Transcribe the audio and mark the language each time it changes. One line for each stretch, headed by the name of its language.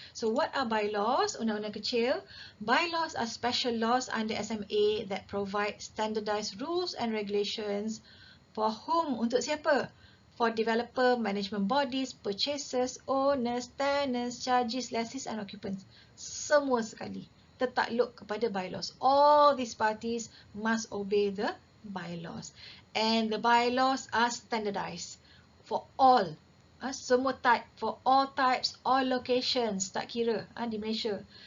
English: So what are bylaws?
Malay: Undang-undang kecil.
English: Bylaws are special laws under SMA that provide standardized rules and regulations for whom?
Malay: Untuk siapa?
English: For developer, management bodies, purchasers, owners, tenants, charges, lessees and occupants.
Malay: Semua sekali tertakluk kepada bylaws.
English: All these parties must obey the bylaws. And the bylaws are standardized for all. Semua type, for all types, all locations,
Malay: tak kira di Malaysia.